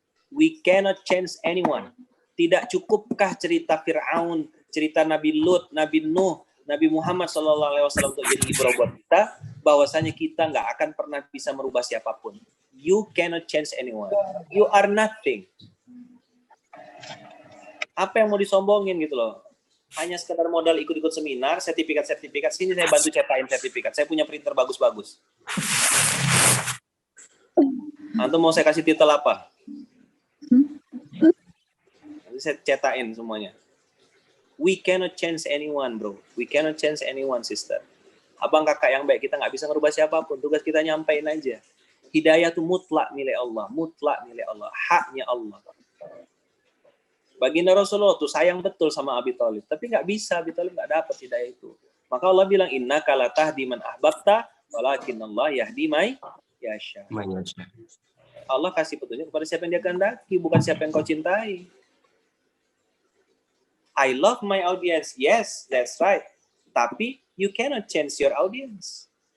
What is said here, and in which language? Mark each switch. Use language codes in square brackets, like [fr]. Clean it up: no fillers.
[en] We cannot change anyone. [id] Tidak cukupkah cerita Fir'aun, cerita Nabi Lut, Nabi Nuh, Nabi Muhammad SAW untuk jadi ibrah buat kita, bahwasanya kita nggak akan pernah bisa merubah siapapun. [en] You cannot change anyone. You are nothing. [id] Apa yang mau disombongin gitu loh? Hanya sekedar modal ikut-ikut seminar, sertifikat. Sini saya bantu cetakin sertifikat. Saya punya printer bagus-bagus. Antum mau saya kasih titel apa? Nanti saya cetakin semuanya. [en] We cannot change anyone, bro. We cannot change anyone, sister. [id] Abang kakak yang baik, kita nggak bisa merubah siapapun. Tugas kita nyampein aja. Hidayah itu mutlak milik Allah. Mutlak milik Allah. Haknya Allah. Baginda Rasulullah tuh sayang betul sama Abi Thalib. Tapi nggak bisa, Abi Thalib nggak dapat hidayah itu. Maka Allah bilang, [ar] innaka la tahdi man ahbabta, walakin Allah yahdi may yasha. [id] Allah kasih petunjuk kepada siapa yang dia kehendaki, bukan siapa yang kau cintai. [en] I love my audience. Yes, that's right. [id] Tapi [en] you cannot change your audience.